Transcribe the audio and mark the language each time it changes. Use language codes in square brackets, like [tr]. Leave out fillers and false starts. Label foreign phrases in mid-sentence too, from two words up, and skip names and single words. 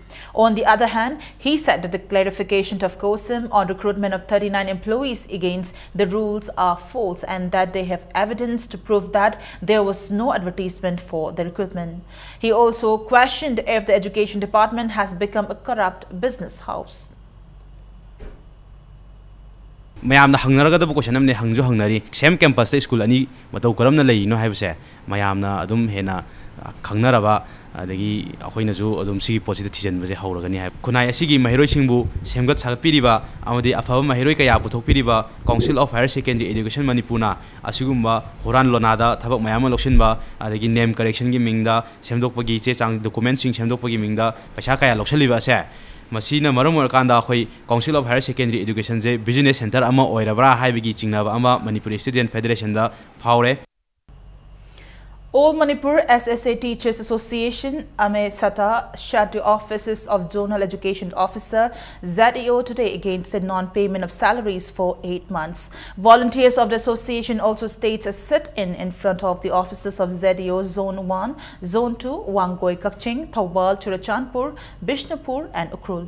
[en] On the other hand, he said that the clarification of COSM on recruitment of 39 employees against the rules are false and that they have evidence to prove that there was no advertisement for the recruitment. He also questioned if the Education Department has become a corrupt business house. [mni] mayamna hangnaraga da question amne hangjo hangnari [en] same campus school [mni] ani matau karamna lei no haibse mayamna adum hena khangnaraba adagi akoina ju adum si positive thijan baje hauragani hai kunai asigi mahiroi singbu semgat sagpiriba amadi afaba mahiroi kaya puthokpiriba Council of Higher Secondary Education Manipurna asigumba horan lonada thabak mayama loksinba adagi [en] name correction [mni] gi mingda semdokpagi che chang documents sing semdokpagi mingda paisa kaya loksaliba se masina marum orkanda khoi Council of Higher Secondary Education je [en] business center [mni] ama oirabra haibigi chingnaba ama Manipur Student Federation da phaure. [en] All Manipur SSA Teachers Association Ame Sata shut the offices of Zonal Education Officer ZEO today against the non-payment of salaries for 8 months. Volunteers of the association also states a sit-in front of the offices of ZEO Zone 1, Zone 2, Wangoi Kakching, Taubal, Churachandpur, Bishnupur and Ukrul.